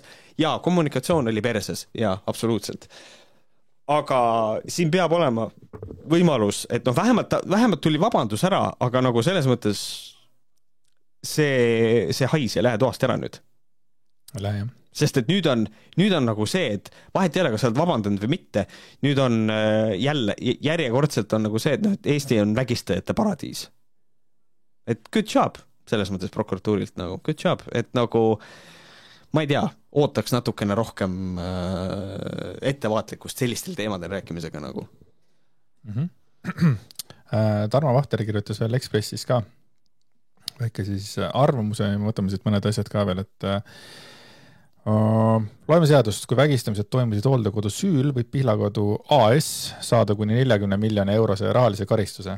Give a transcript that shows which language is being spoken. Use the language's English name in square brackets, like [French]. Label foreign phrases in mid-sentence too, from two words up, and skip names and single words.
[Estonian] Ja kommunikatsioon oli perses, ja absoluutselt. Aga siin peab olema võimalus, et noh, vähemalt tuli vabandus ära, aga nagu selles mõttes see hais ja lähe toast ära nüüd. Lähe, jah. Sest et nüüd on nagu see, et vahet ei ole, kas sa oled vabandanud või mitte, nüüd on jälle, järjekordselt on nagu see, et, et Eesti on vägistajate paradiis. [English] Et good job, [Estonian] selles mõttes prokuratuurilt nagu, [English] good job, [Estonian] et nagu ma ei tea, ootaks natukene rohkem ettevaatlikkust sellistel teemadel rääkimisega nagu. Tarmo Vahter kirjutas veel Ekspressis ka väike siis arvamuse ja võtame siit mõned asjad ka veel, et loeme seadust, kui vägistamised toimusid hooldekodu süül, võib Pihlakodu AS saada kuni 40 miljoni eurose rahalise karistuse.